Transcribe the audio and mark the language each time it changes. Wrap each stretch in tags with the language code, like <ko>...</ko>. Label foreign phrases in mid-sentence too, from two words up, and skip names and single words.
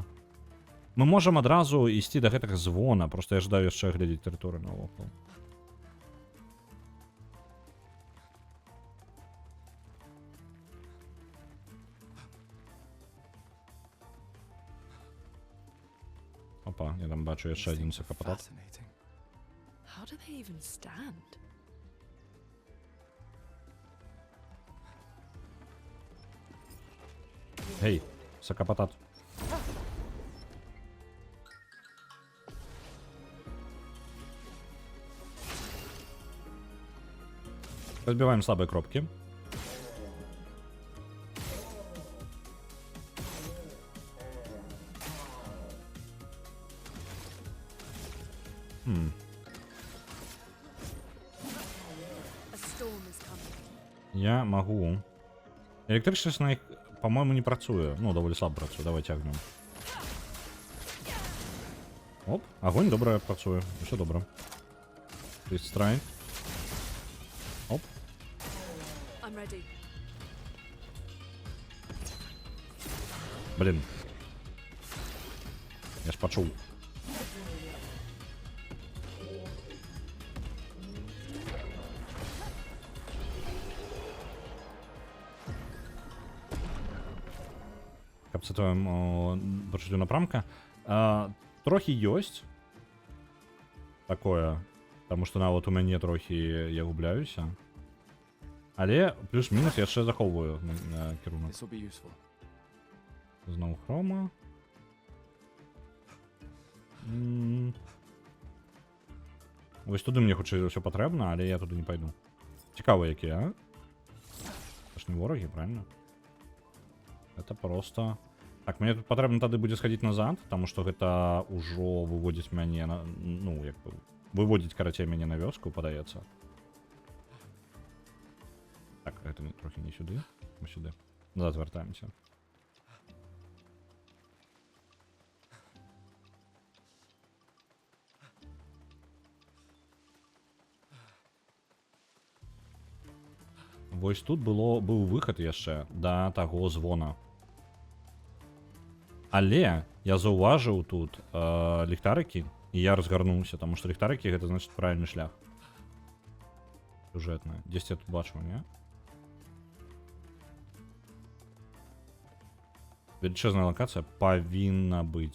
<be>Мы можам адразу ісці да гэтага звона, просто я жадаю яшчэ глядзець тэрыторыю навокал. Опа, я там бачу яшчэ адзін сакапатат.</be> <en>How do they even stand?</en> <be>Гей, сакапатат.</be> <ru>Разбиваем слабые кропки. Я могу. Электричество на их, по-моему, не працуе. Ну, довольно слабо працуе.</ru> <uk>Давай тягнем. Оп, огонь добре працуе. Все добре. Страйк. Оп. Блин. Я ж почув.</uk> <be>Капцытуем пачуццё напрамка. Трохі ёсць такое, таму што нават у мяне трохі я губляюся. Але плюс-мінус я яшчэ захоўваю кірунак. Зноў хрома. Вось туды мне хутчэй за ўсё патрэбна, але я туды не пайду. Цікава якія, а?</be> <uk>Це ж не ворогі, правильно?</uk> <ru>Это просто...</ru> <be>Так, мне тут патрэбна тады будзе схадзіць назад, таму што гэта ўжо выводзіць мяне на... Ну, як бы... Выводзіць, карацей, мяне на вёску, падаецца.</be> <uk>трохи не сюди. Ми сюди. Назад вертаємося. Ось тут був вихід</uk> <be>яшчэ да таго звона. Але я заўважыў тут ліхтарыкі, і я разгарнуўся, таму што ліхтарыкі гэта значыць правільны шлях. Сюжэтны. Дзесьці я тут бачыў, не?</be> <uk>Величезная локація павінна быць.</uk>